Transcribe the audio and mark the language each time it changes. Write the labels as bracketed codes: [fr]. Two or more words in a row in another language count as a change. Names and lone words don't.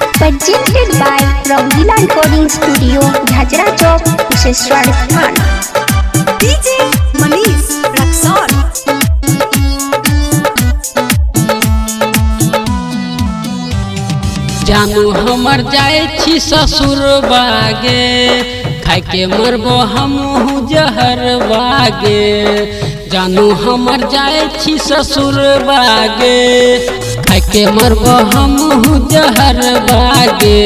[en] presented by Rangila Recording Studio, Jhajra Chowk, Kusheshwar Sthan. DJ Manish Raksol. [mai] जानू हमर जाए छी ससुर बागे, खाके मरबो हमहू जहर बागे। जानू हमर जाए छी ससुर बागे, खाके मरबो हमहू जहर बागे।